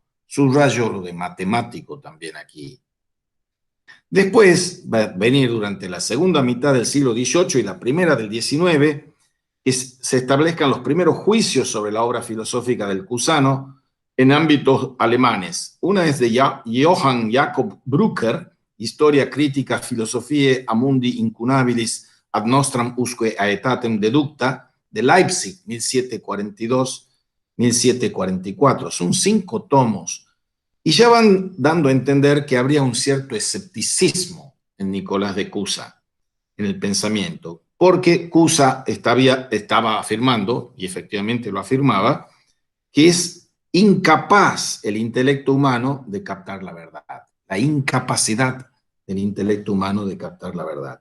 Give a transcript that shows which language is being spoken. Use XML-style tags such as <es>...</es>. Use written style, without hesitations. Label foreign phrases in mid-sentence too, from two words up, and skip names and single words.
<es>Subrayo lo de matemático también aquí. Después va a venir durante la segunda mitad del siglo XVIII y la primera del XIX que se establezcan los primeros juicios sobre la obra filosófica del Cusano en ámbitos alemanes. Una es de Johann Jakob Brücker, Historia Critica Philosophiae Amundi Incunabilis ad nostram usque aetatem deducta, de Leipzig, 1742-1744. Son 5 tomos. Y ya van dando a entender que habría un cierto escepticismo en Nicolás de Cusa, en el pensamiento, porque Cusa estaba afirmando, y efectivamente lo afirmaba, que es incapaz el intelecto humano de captar la verdad, la incapacidad del intelecto humano de captar la verdad.</es>